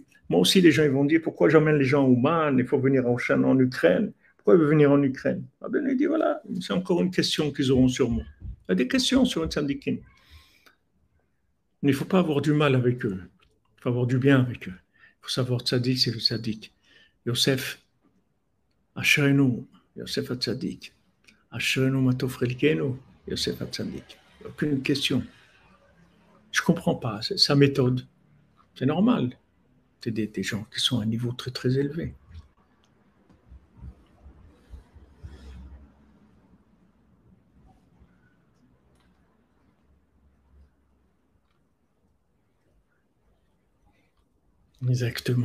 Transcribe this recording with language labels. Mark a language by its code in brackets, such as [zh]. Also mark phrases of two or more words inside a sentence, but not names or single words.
[fr] Moi aussi, les gens ils vont dire, pourquoi j'emmène les gens au Man, il faut venir en Ukraine. Pourquoi il veut venir en Ukraine? Rabbeinu dit, voilà, c'est encore une question qu'ils auront sur moi. Il y a des questions sur un syndicat. Mais il ne faut pas avoir du mal avec eux. Il faut avoir du bien avec eux. Il faut savoir tzaddik, c'est le tzaddik. [he] יוסף, אשרנו, יוסף צדיק. אשרנו מה טוב חלקנו, יוסף צדיק. [fr] Aucune question. Je ne comprends pas, c'est sa méthode. C'est normal. C'est des gens qui sont à un niveau très très élevé. Exactement.